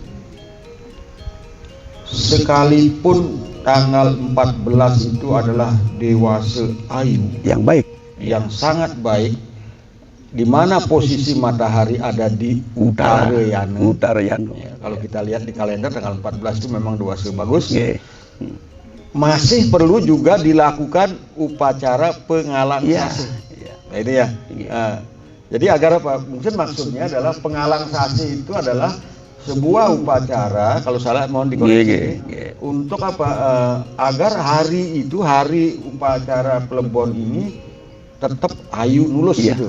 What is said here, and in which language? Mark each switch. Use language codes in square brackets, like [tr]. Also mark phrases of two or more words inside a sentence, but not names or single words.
[id] Sekalipun tanggal 14 itu adalah dewasa ayu yang baik, yang sangat baik, di mana posisi matahari ada di utara yana. Ya, kalau kita lihat di kalender tanggal 14 itu memang dewasa bagus. Masih perlu juga dilakukan upacara pengalang sasih. Nah, ini ya. Jadi agar apa? Mungkin maksudnya adalah pengalang sasih itu adalah sebuah upacara, kalau salah mohon dikoreksi, untuk apa? Agar hari itu, hari upacara Plebon ini tetap [ban] ayu nulus [id] gitu.